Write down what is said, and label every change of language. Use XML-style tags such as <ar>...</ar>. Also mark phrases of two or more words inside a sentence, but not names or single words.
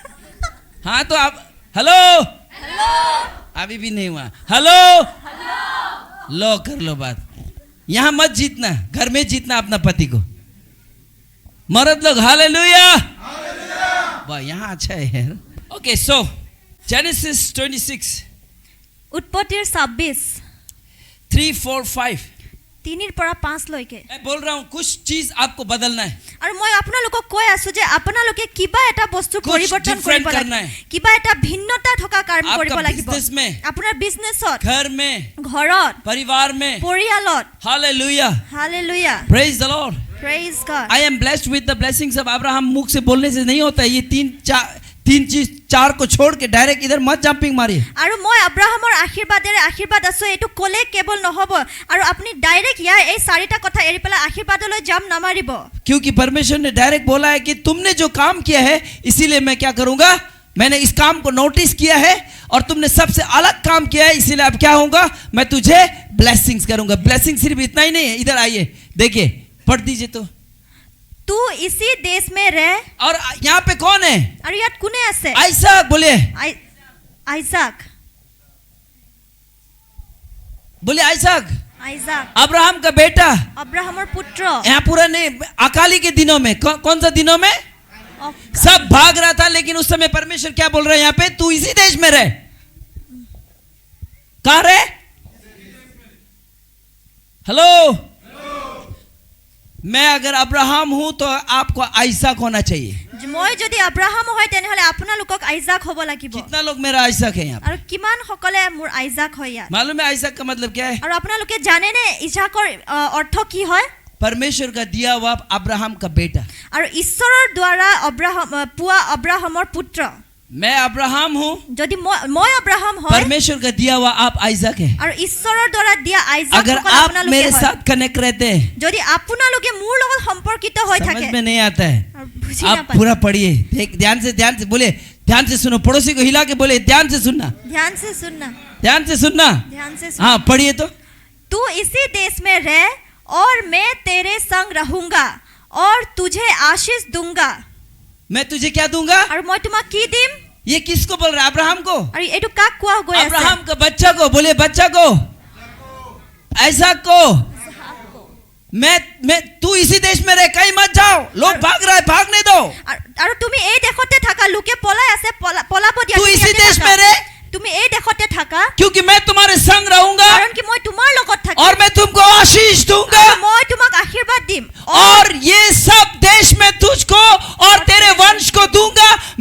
<hi>हाँ तो आप हेलो, अभी भी नहीं हुआ। हेलो, लो कर लो बात। यहाँ मत जीतना, घर में जीतना अपना पति को। मर्द लोग हालेलुया। वाह, यहाँ अच्छा है यार।</hi> <en>Okay, so Genesis 26</en> <as>উৎপত্তিৰ 26 3, 4, 5 3 পৰা 5 লৈকে।</as> <hi>मैं बोल रहा हूँ कुछ चीज आपको बदलना है।</hi> <as>আৰু মই আপোনালোকক কৈ আছো যে আপোনালোকে কিবা এটা বস্তু</as> <hi>कुछ</hi> <as>পৰিৱৰ্তন different কৰিব</as> <hi>करना</hi> <as>লাগিব।</as> <hi>है।</hi> <as>কিবা এটা ভিন্নতা থকা কাম কৰিব</as> <hi>आपका</hi> <as>লাগিব।</as> <hi>बिजनेस में,</hi> <as>আপোনাৰ বিজনেছত,</as> <hi>घर में,</hi> <as>ঘৰত,</as> <hi>परिवार में।</hi> <as>পৰিয়ালত।</as> <hi>हालेलुया,</hi> <en>Hallelujah. Praise the Lord. Praise God. I am blessed with the blessings of Abraham।</en> <hi>मुख से बोलने से नहीं होता है। ये तीन चीज 4 को छोड़ के डायरेक्ट इधर मत जंपिंग मारिए।</hi> <as>আৰু মই আব্ৰাহামৰ আশীৰ্বাদেৰে আশীৰ্বাদ আছো এইটো ক'লে কেৱল নহব আৰু আপুনি ডাইৰেক্ট ইয়াৰ এই 4টা কথা এৰি পেলাই আশীৰ্বাদলৈ জাম্প নামাৰিব।</as> <hi>क्योंकि परमेश्वर ने डायरेक्ट बोला है कि तुमने जो काम किया है इसीलिए मैं क्या करूंगा, मैंने इस काम को नोटिस किया है और तुमने सबसे अलग काम किया है, इसीलिए अब क्या होगा, मैं तुझे ब्लेसिंग्स करूंगा। ब्लेसिंग सिर्फ इतना ही नहीं है। इधर आइए, देखिए, पढ़ दीजिए तो। तू इसी देश में रह। और यहाँ पे कौन है?</hi> <as>আৰু ইয়াত কোনে আছে?</as> <hi>आइसक, बोलिए</hi> <as>আইজাক।</as> <hi>बोलिए आइसक,</hi> <as>আইজাক</as> <hi>अब्राहम का बेटा।</hi> <as>আব্ৰাহামৰ পুত্ৰ।</as> <hi>यहाँ पूरा नहीं, अकाली के दिनों में कौन सा दिनों में सब भाग रहा था, लेकिन उस समय परमेश्वर क्या बोल रहे हैं यहाँ पे, तू इसी देश में रह। कहाँ रहे? हेलो, मैं अगर अब्राहम हूं तो आपको आइसक होना चाहिए।</hi> <as>মই যদি আব্ৰাহাম হয় তেনেহলে আপোনালোকক আইজাক হ'ব লাগিব।</as> <hi>कितना लोग मेरा आइसक है यहाँ पे?</hi> <as>আৰু কিমান সকলে মোৰ আইজাক হয় ইয়াত?</as> <hi>मालूम है आइसक का मतलब क्या है?</hi> <as>আৰু আপোনালোকে জানেনে ইজাকৰ অৰ্থ কি হয়?</as> <hi>परमेश्वर का दिया हुआ अब्राहम का बेटा।</hi> <as>আৰু ঈশ্বৰৰ দ্বাৰা পুৱা আব্ৰাহামৰ পুত্ৰ।</as> <hi>मैं अब्राहम हूँ,</hi> <as>যদি মই আব্ৰাহাম হয়,</as> <hi>परमेश्वर का दिया हुआ आप आइसक है।</hi> <as>আৰু ঈশ্বৰৰ দ্বাৰা দিয়া আইজাক</as> <hi>अगर</hi> <as>সকল</as> <hi>आप</hi> <as>আপোনালোকে</as> <hi>मेरे</hi> <as>হয়।</as> <hi>साथ कनेक्ट रहते हैं,</hi> <as>যদি আপোনালোকে মোৰ লগত সম্পৰ্কিত হৈ থাকে।</as> <hi>समझ में नहीं आता है,</hi> <as>আৰু বুজি</as> <hi>आप</hi> <as>নাপায়।</as> <hi>पूरा पढ़िए, ध्यान से बोले, ध्यान से सुनो, पड़ोसी को हिला के बोले ध्यान से सुनना, ध्यान से सुनना। ध्यान से सुनना। ध्यान से सुन। हाँ पढ़िए तो। तू इसी देश में रह और मैं तेरे संग रहूंगा और तुझे आशीष दूंगा। मैं तुझे क्या दूंगा? और मैं तुम्हें</hi> <as>কি দিম?</as> <hi>ये किसको बोल रहा है? अब्राहम को।</hi> <as>और এইটো কাক কোৱা হয় আছে?</as> <hi>अब्राहम का बच्चा को, बोले बच्चा को, ऐसा को। मैं तू इसी देश में रह, कहीं मत जाओ, लोग भाग रहा है, भागने दो।</hi> <as>और তুমি এই দেশতে থাকা, লোকে পলাই আছে, পলাব দিয়া।</as> <hi>तू इसी देश में रह,</hi> <as>তুমি এই দেশতে থাকা,</as> <hi>क्योंकि मैं तुम्हारे संग रहूंगा कारण कि</hi> <as>মই তোমাৰ লগত থাকিম</as> <hi>और मैं तुमको आशीष दूंगा</hi> <as>মই তোমাক আশীৰ্বাদ দিম</as> <hi>और ये सब देश में तुझको और तेरे वंश को दूंगा</hi>